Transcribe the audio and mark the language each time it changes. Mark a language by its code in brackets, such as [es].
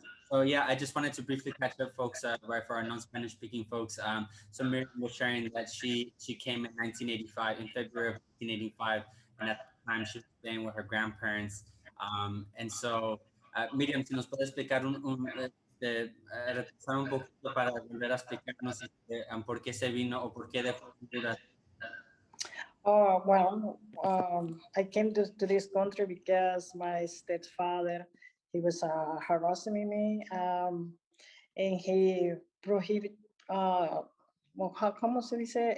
[en] So yeah, I just wanted to briefly catch up, folks, right, for our non-Spanish speaking folks. So Miriam was sharing that she came in 1985, in February of 1985, and at the time she was staying with her grandparents. And so, [es] Miriam, si nos puede explicar retrasar un poquito para volver a explicarnos por qué se vino o por qué dejó Honduras. [en] Oh, well, I came to this country because my stepfather, he was harassing me, and he prohibited, [es] ¿cómo se dice?